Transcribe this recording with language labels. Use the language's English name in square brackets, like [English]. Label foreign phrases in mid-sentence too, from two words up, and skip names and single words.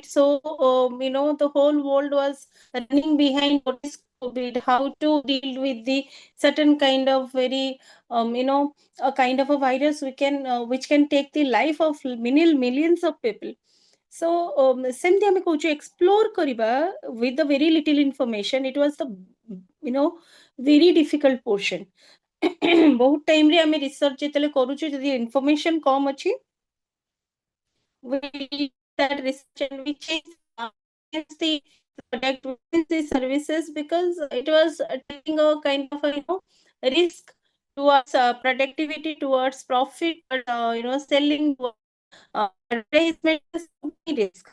[English] So the whole world was running behind what is COVID, how to deal with the certain kind of very a kind of a virus which can take the life of millions of people. So same thing we explore kariba with the very little information. It was the very difficult portion. [Odia] ବହୁତ ଟାଇମ ରେ ହମେ ରିସର୍ଚ ଯେତେ କରୁଛୁ ଯଦି ଇନଫରମେସନ କମ ଅଛି [English] we that research and we change the product the services because it was taking a kind of a risk towards productivity, towards profit, selling advertisement is risk.